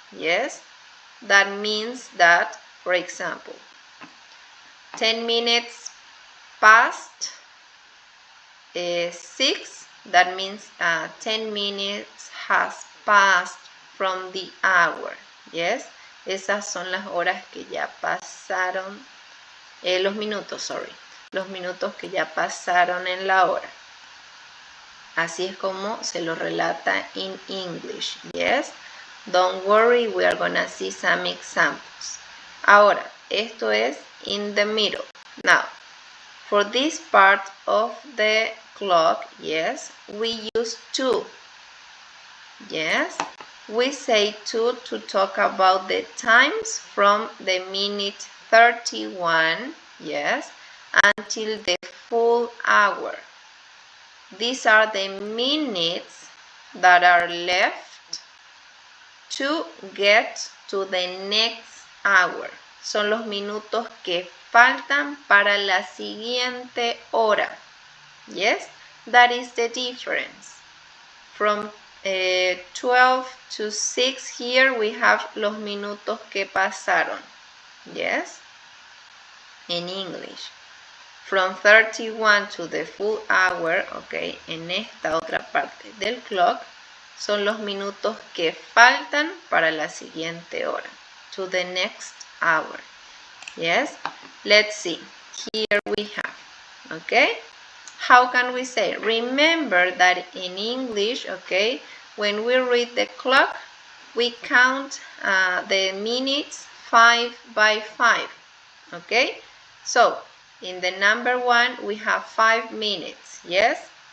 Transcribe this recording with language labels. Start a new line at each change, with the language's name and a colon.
English: Yes, that means that, for example, 10 minutes past 6, that means 10 minutes has passed from the hour.
Spanish: Yes, esas son las horas que ya pasaron, los minutos que ya pasaron en la hora. Así es como se lo relata
English: in English. Yes, don't worry, we are gonna see some examples.
Spanish: Ahora, esto es
English: in the middle. Now, for this part of the clock, yes, we use to. Yes, we say to talk about the times from the minute 31, yes, until the full hour. These are the minutes that are left to get to the next hour.
Spanish: Son los minutos que faltan para la siguiente hora.
English: Yes, that is the difference. From 12 to 6 here we have
Spanish: los minutos que pasaron.
English: Yes, in English. From 31 to the full hour,
Spanish: en esta otra parte del clock, son los minutos que faltan para la siguiente hora.
English: To the next hour. Yes, let's see. Here we have, How can we say? Remember that in English, when we read the clock, we count the minutes 5 by 5, So, in the number 1, we have 5 minutes, yes?